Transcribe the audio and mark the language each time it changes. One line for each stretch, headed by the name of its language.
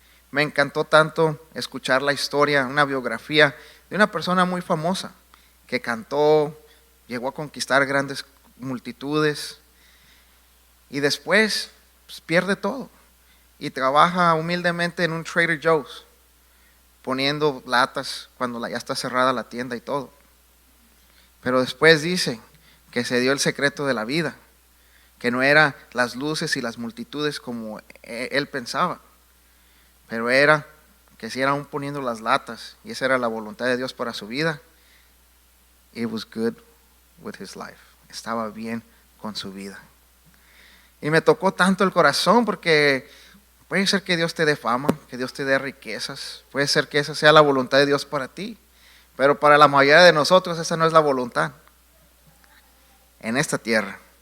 Spanish: Me encantó tanto escuchar la historia, una biografía de una persona muy famosa que cantó, llegó a conquistar grandes multitudes y después pues, pierde todo y trabaja humildemente en un Trader Joe's poniendo latas cuando ya está cerrada la tienda y todo. Pero después dice que se dio el secreto de la vida, que no era las luces y las multitudes como él pensaba, pero era que si era aún poniendo las latas y esa era la voluntad de Dios para su vida.
English: It was good with his life.
Spanish: Estaba bien con su vida. Y me tocó tanto el corazón porque puede ser que Dios te dé fama, que Dios te dé riquezas, puede ser que esa sea la voluntad de Dios para ti, pero para la mayoría de nosotros esa no es la voluntad en esta tierra.